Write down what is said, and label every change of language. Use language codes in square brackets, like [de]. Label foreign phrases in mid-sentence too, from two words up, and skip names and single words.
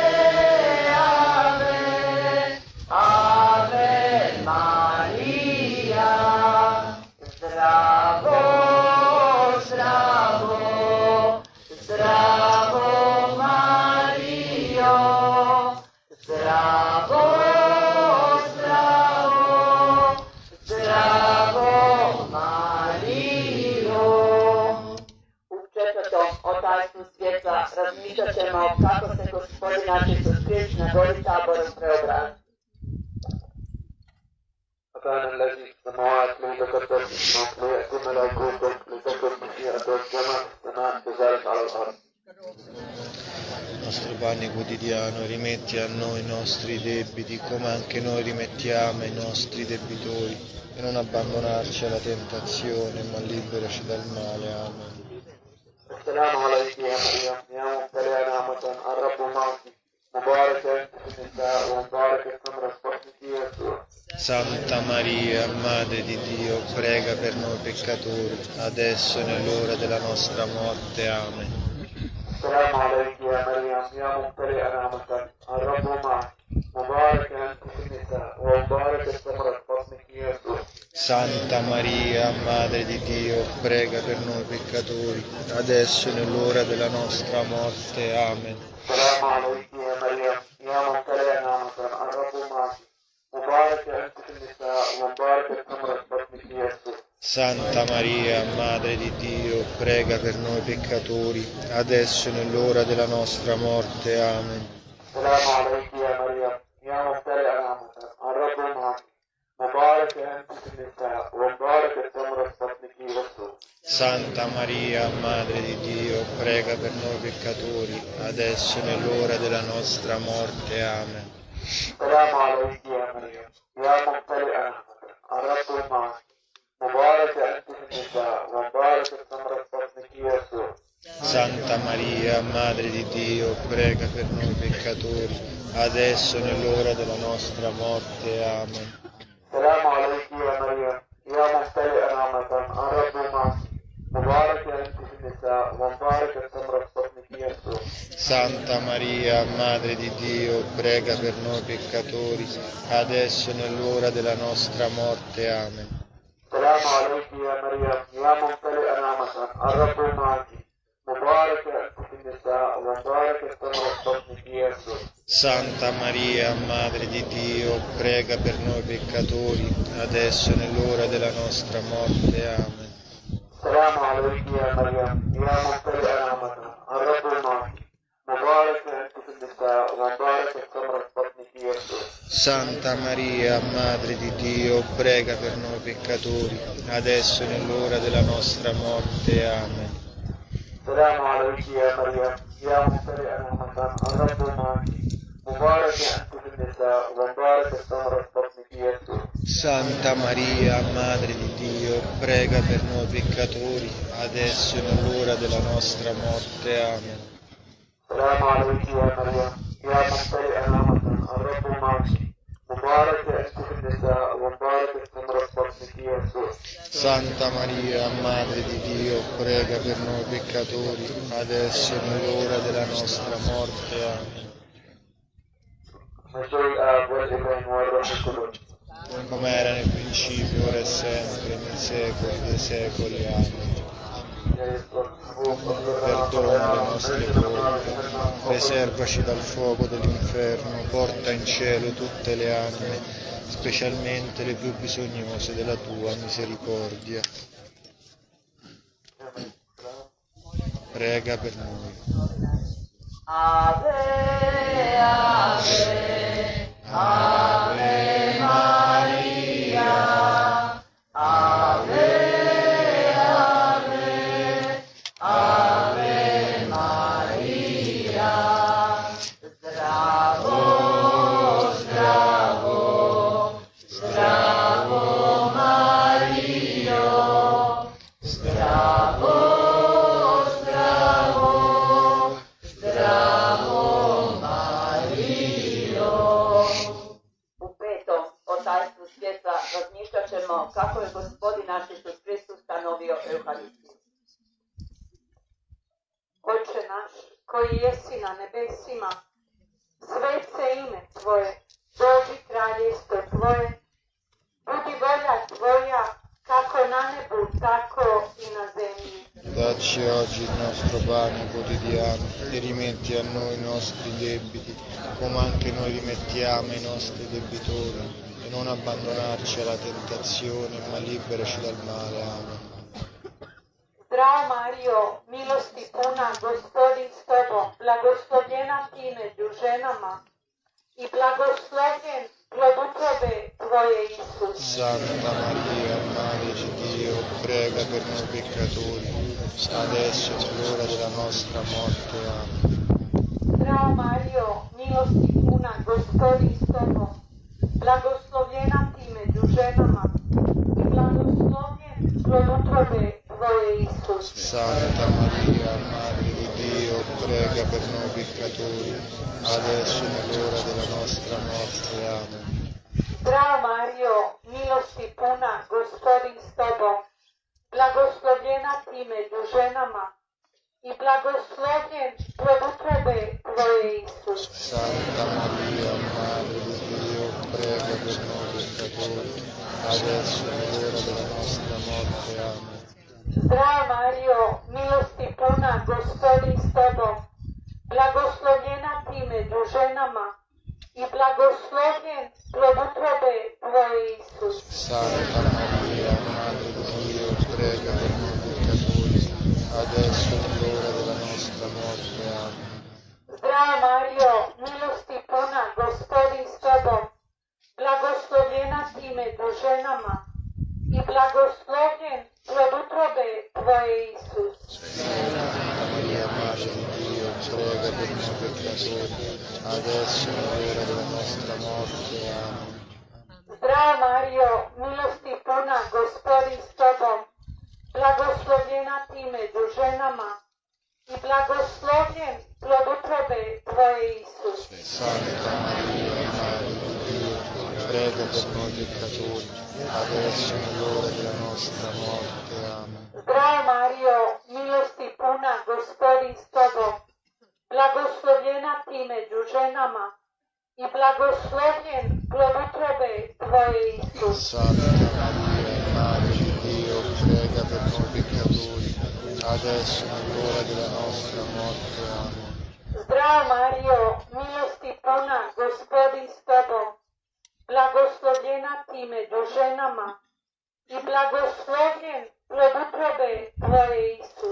[la] ave, ave Maria, [hr] bravo, bravo, bravo Mario, bravo, bravo, bravo Mario. U četvrtom otajstvu svjetla razmišljat ćemo kako se Gospodin naš Isus Krist na gori Taboru preobrazi. [ar] أبانا الذي في السماوات ليتقدس اسمك ليأتي ملكوتك لتكن مشيئتك كما في السماء كذلك على الأرض. [it] Il nostro pane quotidiano, rimetti a noi i nostri debiti, come anche noi rimettiamo ai nostri debitori, e non abbandonarci alla tentazione, ma liberaci dal male. Amen. [ar] السلام عليك يا مريم يا ممتلئة نعمة الرب معك مباركة أنت في النساء ومبارك ثمرة بطنك يسوع. [it] Santa Maria, Madre di Dio, prega per noi peccatori, adesso e nell'ora della nostra morte. Amen. [ar] السلام عليك يا مريم يا ممتلئة نعمة الرب معك مباركة أنت في النساء ومبارك ثمرة بطنك يسوع. [it] Santa Maria, Madre di Dio, prega per noi peccatori, adesso e nell'ora della nostra morte. Amen. [ar] السلام عليك يا مريم يا ممتلئة نعمة الرب معك مباركة أنت في النساء ومبارك ثمرة بطنك يسوع. [it] Santa Maria, Madre di Dio, prega per noi peccatori, adesso e nell'ora della nostra morte. Amen. [ar] السلام عليك يا مريم يا ممتلئة نعمة الرب معك مباركة أنت في النساء ومبارك ثمرة بطنك يسوع. [it] Santa Maria, Madre di Dio, prega per noi peccatori, adesso e nell'ora della nostra morte. Amen. [ar] السلام عليك يا مريم يا ممتلئة نعمة الرب معك مباركة أنت في النساء ومبارك ثمرة بطنك يسوع. [it] Santa Maria, Madre di Dio, prega per noi peccatori, adesso e nell'ora della nostra morte. Amen. [ar] السلام عليك يا مريم يا ممتلئة نعمة الرب معك مباركة أنت في النساء ومبارك ثمرة بطنك يسوع. [it] Santa Maria, Madre di Dio, prega per noi peccatori, adesso e nell'ora della nostra morte. Amen. [ar] السلام عليك يا مريم يا ممتلئة نعمة الرب معك مباركة أنت في النساء ومبارك ثمرة بطنك يسوع. [it] Santa Maria, Madre di Dio, prega per noi peccatori, adesso e nell'ora della nostra morte. Amen. [ar] السلام عليك يا مريم يا ممتلئة نعمة الرب معك مباركة أنت في النساء ومبارك ثمرة بطنك يسوع. [it] Santa Maria, Madre di Dio, prega per noi peccatori, adesso e nell'ora della nostra morte. Amen. [ar] السلام عليك يا مريم يا ممتلئة نعمة الرب معك مباركة أنت في النساء ومبارك ثمرة بطنك يسوع. [it] Santa Maria, Madre di Dio, prega per noi peccatori, adesso e nell'ora della nostra morte. Amen. [ar] السلام عليك يا مريم يا ممتلئة نعمة الرب معك مباركة أنت في النساء ومبارك ثمرة بطنك يسوع. [it] Santa Maria, Madre di Dio, prega per noi peccatori, adesso e nell'ora della nostra morte. Amen. [ar] مجد الآب والابن والروح القدس. [it] Come era nel principio, ora e sempre, nei secoli dei secoli. Amen. Perdona le nostre colpe, preservaci dal fuoco dell'inferno, porta in cielo tutte le anime, specialmente le più bisognose della tua misericordia. Prega per noi. [la] Ave, ave, ave Maria, ave, ave, ave Maria, [hr] zdravo, zdravo, zdravo Mario, zdravo, zdravo, zdravo Mario. U petom o tajstvu svjetla razmišljat ćemo kako je Gospodin naš Isus Kristus stanovio Euharistiju. Oče naš, koji jesi na nebesima, svet se ime Tvoje, dođi kraljevstvo Tvoje, budi volja Tvoja, kako na nebu, tako i na zemlji. [it] Dacci oggi il nostro pane quotidiano e rimetti a noi i nostri debiti, come anche noi rimettiamo ai nostri debitori, e non abbandonarci alla tentazione, ma liberaci dal male. Amen. [hr] Zdravo Mario, milosti puna, Gospodin s Tobom, blagoslovljena ti među ženama i blagoslovljen plod utrobe Tvoje, Isus. [it] Santa Maria, Madre di Dio, prega per noi peccatori, adesso è l'ora della nostra morte. Amen. [hr] Zdravo Mario, milosti puna, Gospodin s Tobom, blagoslovljena ti među ženama i blagoslovljen plod utrobe Tvoje, Isus. [it] Santa Maria, Madre di Dio, prega per noi peccatori, adesso è l'ora della nostra morte. Amen. [hr] Zdravo Mario, milosti puna, Gospodin s Tobom, blagoslovljena ti među ženama i blagoslovljen plod utrobe Tvoje, Isus. [it] Santa Maria, Madre di Dio, prega per noi peccatori, adesso è l'ora della nostra morte. Amen. [hr] Zdravo Mario, milosti puna, Gospodin s Tobom, blagoslovljena ti među ženama i blagoslovljen plod utrobe Tvoje, Isus. [it] Santa Maria, Madre di Dio, prega per noi peccatori, adesso è l'ora della nostra morte. Amen. [hr] Zdravo Mario, milosti puna, Gospodin s Tobom, blagoslovljena ti među ženama i blagoslovljen plod utrobe Tvoje, Isus. [it] Santa Maria, Madre di Dio, prega per noi peccatori, adesso è l'ora della nostra morte. Amen. [hr] Zdravo Mario, milosti puna, Gospodin s Tobom, blagoslovljena ti među ženama i blagoslovljen plod utrobe Tvoje, Isus. [it] Santa Maria, Madre di Dio, prega per noi peccatori, adesso è l'ora della nostra morte. Amen. [hr] Zdravo Mario, milosti puna, Gospodin s Tobom, blagoslovljena ti među ženama i blagoslovljen plod utrobe Tvoje, Isus. [it] Santa Maria, Madre di Dio, prega per noi peccatori, adesso è l'ora della nostra morte. Amen. [hr] Zdravo Mario, milosti puna, Gospodin s Tobom, blagoslovljena ti među ženama i blagoslovljen plod utrobe Tvoje, Isus.